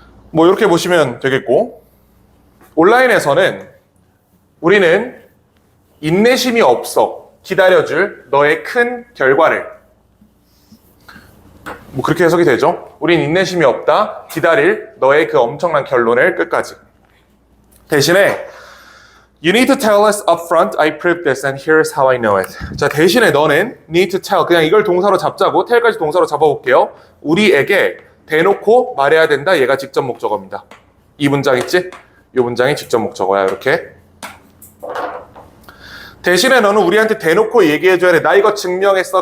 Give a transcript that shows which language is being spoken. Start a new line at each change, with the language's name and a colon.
Korean: 뭐 이렇게 보시면 되겠고, 온라인에서는 우리는 인내심이 없어 기다려줄 너의 큰 결과를, 뭐 그렇게 해석이 되죠. 우린 인내심이 없다 기다릴 너의 그 엄청난 결론을 끝까지. 대신에
English: You need to tell us up front I proved this and here's how I know it.
Korean: 자, 대신에 너는
English: need to tell,
Korean: 그냥 이걸 동사로 잡자고, tell까지 동사로 잡아볼게요. 우리에게 대놓고 말해야 된다. 얘가 직접 목적어입니다. 이 문장 있지? 이 문장이 직접 목적어야. 이렇게. 대신에 너는 우리한테 대놓고 얘기해줘야 돼. 나 이거 증명했어.